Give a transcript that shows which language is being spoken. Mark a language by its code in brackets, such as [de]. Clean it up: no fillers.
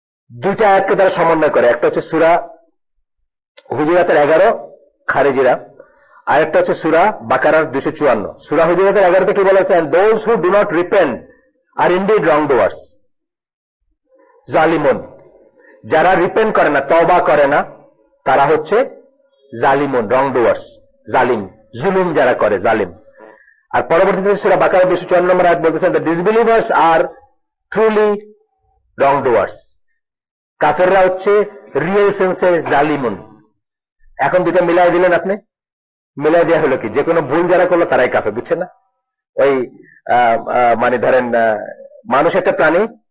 [bn] দুইটা আয়াতকে তারা সমন্বয় করে, একটা হচ্ছে সূরা হুজুরাতের 11 খারেজিরা, আরেকটা হচ্ছে সূরা বাকারার 254। সূরা হুজুরাতের 11-তে কি বলা আছে? [en] and those who do not repent are indeed wrongdoers, জালিমুন। [bn] যারা রিপেন্ট করে না, তওবা করে না, তারা হচ্ছে জালিমুন, রংডুয়ার্স, জালিম, জুলুম যারা করে, জালিম। আর পরবর্তীতে সূরা বাকারা 254 নম্বর আয়াত বলতেছেন, [en] the disbelievers are truly wrongdoers। [bn] কাফেররা হচ্ছে রিয়েল সেন্সে জালিমুন। এখন দুটো মিলাই দিলেন আপনি, মিলাই দেওয়া হলো কি, যে কোনো ভুল যারা করলো তারাই কাফের, বুঝছেন না? ওই মানে ধরেন মানুষ একটা প্রাণী,